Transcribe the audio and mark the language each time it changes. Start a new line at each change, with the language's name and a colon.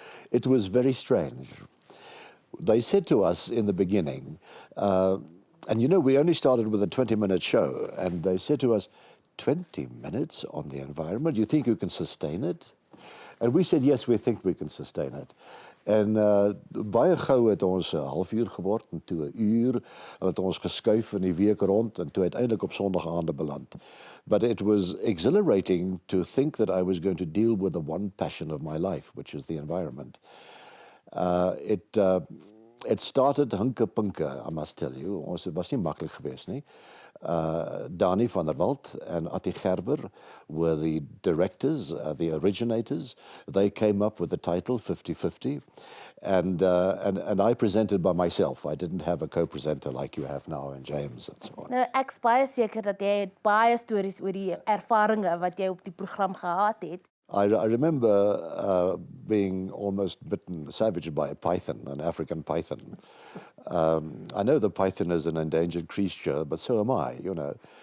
English: It was very strange. They said to us in the beginning, and you know, we only started with a 20-minute show, and they said to us, 20 minutes on the environment? Do you think you can sustain it? And we said, yes, we think we can sustain it.
Afrikaans: En baie gou het ons 'n halfuur geword en toe 'n uur, en het ons geskuif in die week rond en toe uiteindelik op Sondagaande beland.
English: But it was exhilarating to think that I was going to deal with the one passion of my life, which is the environment. It started hunke-punke, I must tell you.
Afrikaans: Ons was nie maklik geweest nie.
English: Dani van der Walt and Atti Gerber were the directors, the originators. They came up with the title 50-50, and I presented by myself. I didn't have a co-presenter like you have now in James and so on.
Afrikaans: Nou, ek's baie seker dat jy het baie stories oor die ervarings wat jy op die program gehad het.
English: I remember being almost bitten, savaged by a python, an African python. I know the python is an endangered creature, but so am I, you know.